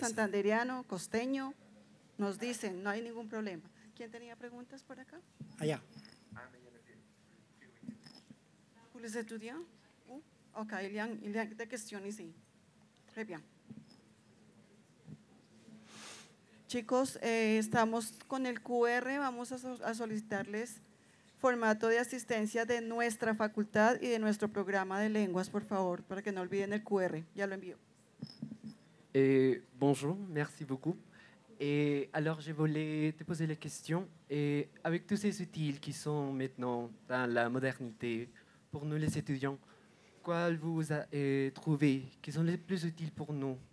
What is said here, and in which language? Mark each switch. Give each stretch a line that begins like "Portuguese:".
Spanish: santanderiano, costeño, nos dicen, no hay ningún problema. ¿Quién tenía preguntas por acá? Allá.
French: ¿Pour les étudiants? Ok, il y a des questions ici. Très bien.
Spanish: Chicos, estamos con el QR, vamos a solicitarles formato de asistencia de nuestra facultad y de nuestro programa de lenguas, por favor, para que no olviden el QR. Ya lo envío.
French: Bonjour, merci beaucoup. Et alors, je voulais te poser la question, et avec tous ces outils qui sont maintenant dans la modernité, pour nous les étudiants, quels vous avez trouvé qui sont les plus utiles pour nous?